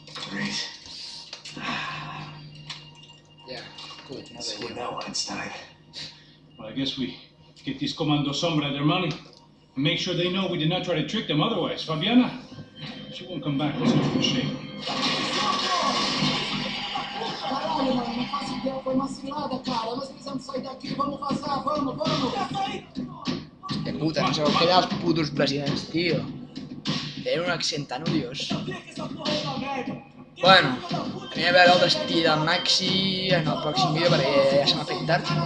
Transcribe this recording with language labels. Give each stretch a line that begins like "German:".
English: Great. Yeah, good. So what now, Einstein? Well, I guess we get these Comando Sombra their money and make sure they know we did not try to trick them otherwise. Fabiana, she won't come back. That's a shame.
Portuguese: Caralho, mano, não faço ideia, foi uma cilada, cara. Nós precisamos sair daqui, vamos vazar, vamos!
Catalan: De puta, no sabeu què dels putos presidents, tio. Tenen un accent tan odiós. Bueno, aniré a veure el destí del Maxi en el pròxim vídeo perquè ja se m'ha fet tard.